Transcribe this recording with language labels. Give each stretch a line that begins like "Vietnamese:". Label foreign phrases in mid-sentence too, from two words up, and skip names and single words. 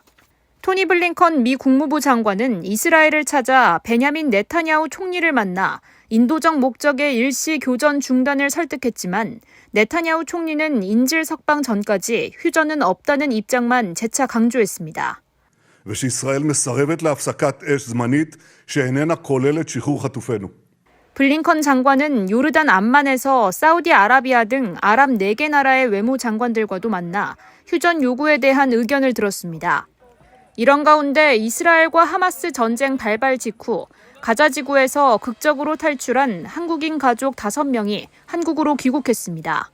Korean: 토니 블링컨 미 국무부 장관은 이스라엘을 찾아 베냐민 네타냐후 총리를 만나 인도적 목적의 일시 교전 중단을 설득했지만 네타냐후 총리는 인질 석방 전까지 휴전은 없다는 입장만 재차 강조했습니다.
Hebrew: ושישראל מסרבת להפסקת אש זמנית שאיננה כוללת שחרור חטופינו.
Korean: 블링컨 장관은 요르단 암만에서 사우디아라비아 등 아랍 4개 나라의 외무장관들과도 만나 휴전 요구에 대한 의견을 들었습니다. 이런 가운데 이스라엘과 하마스 전쟁 발발 직후 가자지구에서 극적으로 탈출한 한국인 가족 5명이 한국으로 귀국했습니다.